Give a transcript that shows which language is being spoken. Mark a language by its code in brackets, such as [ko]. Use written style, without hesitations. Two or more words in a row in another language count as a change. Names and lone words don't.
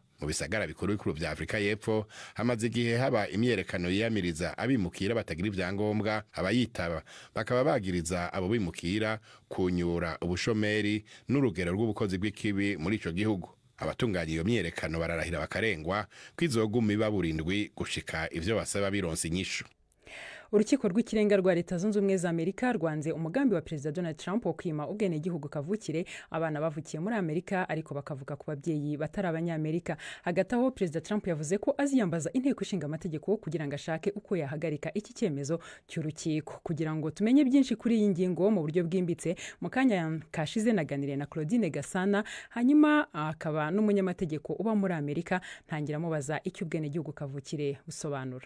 [rn] Mu bisagara bikuru vya Afrika y'Epfo hamaze igihe haba imyerekano yiyamiriza abimukira batagira ivyangombwa, abayitaba bakaba bagiriza abo bimukira kunyura ubushomeri n'urugero rw'ubukozi bw'ikibi muri ico gihugu. Abatunganya iyo myerekano bararahira bakarengwa kwizoguma iba burindwi gushika ivyo basaba bironse inyishu. [rw] Urukiko rw'ikirenga rwa Leta Zunze Ubumwe za Amerika rwanze umugambi wa Perezida Donald Trump wo kwima ubwenegihugu kavukire abana bavukiye muri Amerika ariko bakavuka ku babyeyi batari abanyamerika. Hagati aho Perezida Trump yavuze ko aziyambaza inteko ishinga amategeko kugira ngo ashake uko yahagarika iki cyemezo cy'urukiko. Kugira ngo tumenye byinshi kuri iyi ngingo mu buryo bwimbitse, mu kanya kashize naganiriye na Claudine Gasana, hanyuma akaba n'umunyamategeko uba muri Amerika, ntangira mubaza icyo ubwenegihugu kavukire busobanura.